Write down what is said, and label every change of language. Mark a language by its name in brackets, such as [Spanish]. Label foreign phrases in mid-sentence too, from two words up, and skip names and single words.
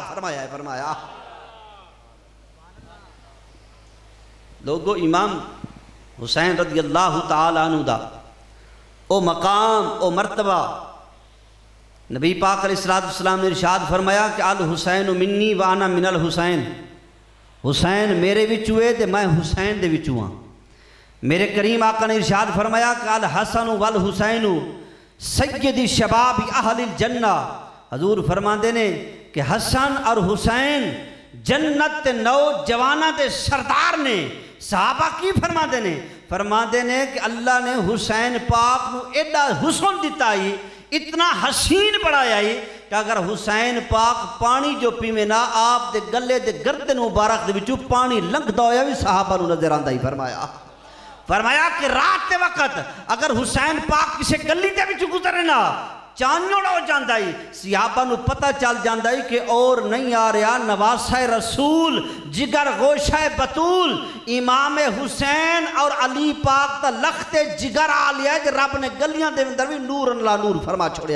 [Punjabi] فرمایا لوگو امام حسین [Arabic] رضی اللہ تعالیٰ عنہ [Punjabi] دا او مقام او مرتبہ نبی پاک [Arabic] علیہ السلام [Punjabi] نے ارشاد فرمایا کہ [Arabic] الحسین منی وانا من الحسین، [Punjabi] حسین میرے وچوے تے میں حسین دے وچوں ہاں۔ میرے کریم آقا نے ارشاد فرمایا کہ [Arabic] الحسن والحسین سیدی شباب اہل الجنہ، [Punjabi] حضور فرماندے نے کہ حسن اور حسین جنت تے نوجواناں دے سردار نے۔ صحابہ کی فرماندے نے کہ اللہ نے حسین پاک نو ایڈا حسن دیتا ہی، اتنا حسین بڑھایا ہی کہ اگر حسین پاک پانی جو پیوے نا آپ دے گلے دے گردن مبارک دے وچوں پانی لنگدا ہویا بھی صحابہ نو نظر آندا ہی۔ فرمایا کہ رات دے وقت اگر حسین پاک کسے گلی دے وچوں گزرے نا چانڑ ہو جاندہ ہی، صحابہ نو پتہ چل جاندہ ہی کہ اور نہیں آ رہا نواسہ رسول جگر گوشہ بطول امام حسین اور علی پاک تا لخت جگر آ لیا ہے، رب نے گلیاں دے اندر بھی نور اللہ نور فرما چھوڑیا ہے۔